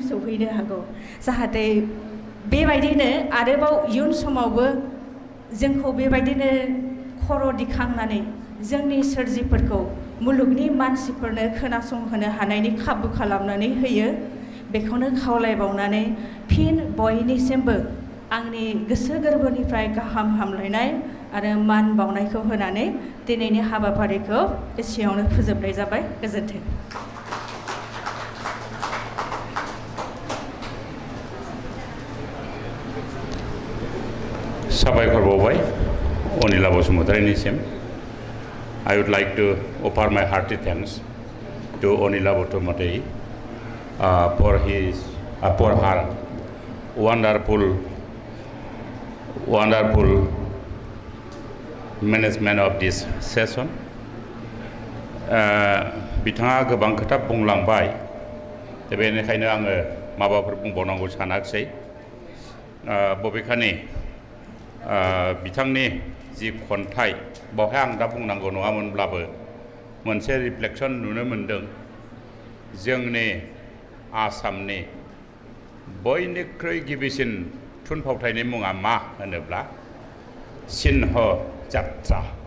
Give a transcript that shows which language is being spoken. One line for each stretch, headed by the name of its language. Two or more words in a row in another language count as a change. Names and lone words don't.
Bodo: सौहैनो हागौ जाहाथे बेबायदिनो आरोबाव इयुन समावबो जोंखौ बेबायदिनो खर' दिखांनानै जोंनि सोरजिफोरखौ मुलुगनि मानसिफोरनो खोनासंहोनो हानायनि खाबु खालामनानै होयो बेखौनो खावलायबावनानै फिन बयनिसिमबो आंनि गोसो गोरबोनिफ्राय गाहाम हामलायनाय आरो मान बावनायखौ होनानै दिनैनि हाबाफारिखौ एसेयावनो फोजोबनाय जाबाय गोजोन्थों। साबायखर बावबाय अनिला बसुमतारीनिसिम।
English: I would like to offer my hearty thanks to Onila Bosumatarí for her wonderful management of this session.
Bodo: बिथाङा गोबां खोथा बुंलांबाय दा बेनिखायनो आङो माबाफोर बुंबावनांगौ सानाखिसै बबेखानि बिथांनि जि खन्थाइ बावहाय आं दा बुंनांगौ नङामोनब्लाबो मोनसे रिफ्लेक्सन नुनो मोनदों जोंनि आसामनि बयनिख्रुइ गिबिसिन थुनफावथायनि मुङा मा होनोब्ला सिन्ह जात्रा